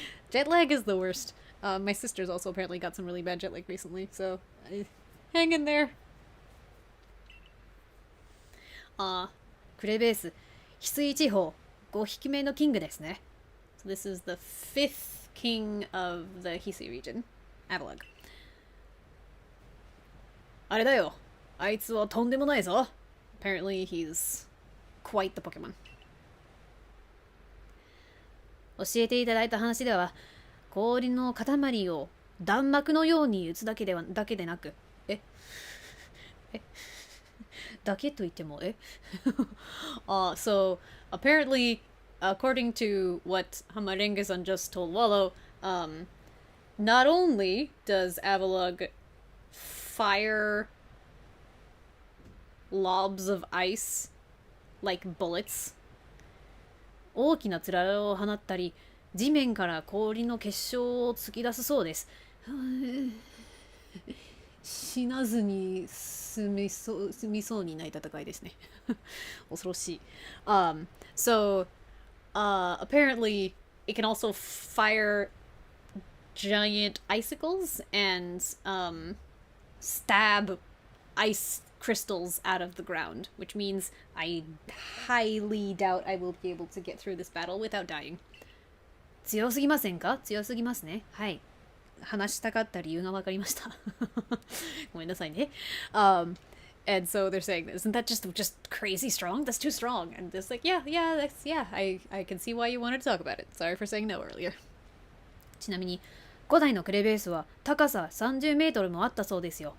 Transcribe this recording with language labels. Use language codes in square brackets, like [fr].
[en] Jet lag is the worst. My sister's also apparently got some really bad jet lag recently, so hang in there. [ja] クレベース、翡翠地方、5匹目のキングですね。 [en] So this is the 5th king of the Hisui region, Avalug. [ja] あれだよ。あいつはとんでもないぞ。 [en] Apparently he's quite the Pokemon. [ja] 教えていただいた話では、氷の塊を弾幕のように打つだけでなく、だけと言っても、 [en] So, apparently, according to what Hamarenga-san just told Wallow, not only does Avalug fire lobs of ice like bullets, [ja] 大きなつららを放ったり、地面から氷の結晶を突き出すそうです。死なずに済みそうにない戦いですね。恐ろしい。 [en] So, apparently, it can also fire giant icicles and stab ice crystals out of the ground, which means I highly doubt I will be able to get through this battle without dying. [ja] 強すぎませんか？強すぎますね。はい。話したかった理由が分かりました。ごめんなさいね。 [en] And so they're saying, isn't that just crazy strong? That's too strong. And it's like, yeah, I can see why you wanted to talk about it. Sorry for saying no earlier. [ja] ちなみに、古代のクレベースは高さ30メートルもあったそうですよ。